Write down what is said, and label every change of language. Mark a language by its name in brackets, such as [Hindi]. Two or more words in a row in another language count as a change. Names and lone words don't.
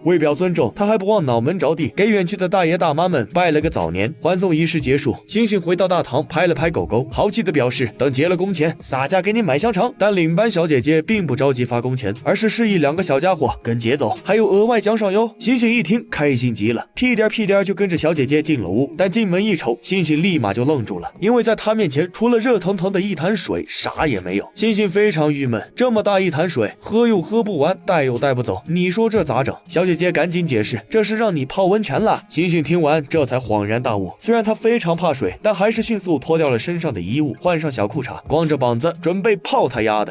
[Chinese] 為表尊重，他還不忘腦門着地，給遠去的大爺大媽們拜了個早年。歡送儀式結束，猩猩回到大堂，拍了拍狗狗，豪氣地表示等結了工錢，洒家給你買香腸。但領班小姐姐並不着急發工錢，而是示意兩個小家伙跟節奏，還有額外獎賞喲。猩猩一聽開心極了，屁顛就跟着小姐姐進了屋。但進門一瞅，猩猩立馬就愣住了，因為在他面前除了熱腾腾的一潭水，啥也沒有。猩猩非常鬱悶，這麼大一潭水，喝又喝不完，帶又帶不走，你說這咋整？小姐姐趕緊解釋，這是讓你泡溫泉了。猩猩聽完這才恍然大悟，雖然他非常怕水，但還是迅速脫掉了身上的衣物，換上小褲衩，光着膀子準備泡他丫的。